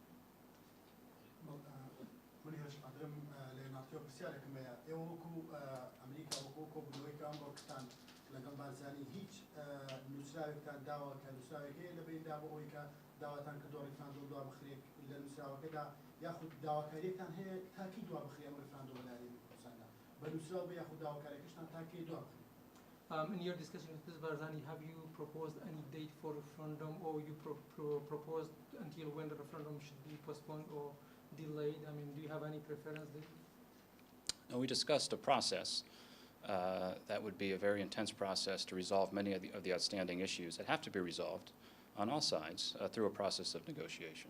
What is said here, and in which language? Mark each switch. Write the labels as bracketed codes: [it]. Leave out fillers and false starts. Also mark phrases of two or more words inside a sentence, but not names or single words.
[ckb] من هێرش قادرم لە ناتیۆ پرسیارێکم هەیە ئێوە وەکو ئەمریکا وەکو کۆبوونەوەی کە ئەمڕۆکتان لەگەڵ بارزانی هیچ نووسراوێکتان داوە کە نووسراوێک هەیە لەبەردا بۆ ئەوەی کە داواتان کردووە ڕێفراندۆم دوا بخرێت لە نووسراوەکەدا یاخود داواکاریەکتان هەیە تاکی دوا بخرێ ئەم ڕێفراندۆم لە لایەنی کوردستاندا بە نووسراو بە یاخود داواکاریەکەشتان تاکی دوا بخرێت. [en] In your discussion with Ms. Barzani, have you proposed any date for referendum, or you proposed until when the referendum should be postponed or delayed? I mean, do you have any preference there? No, we discussed a process that would be a very intense process to resolve many of the outstanding issues that have to be resolved on all sides through a process of negotiation.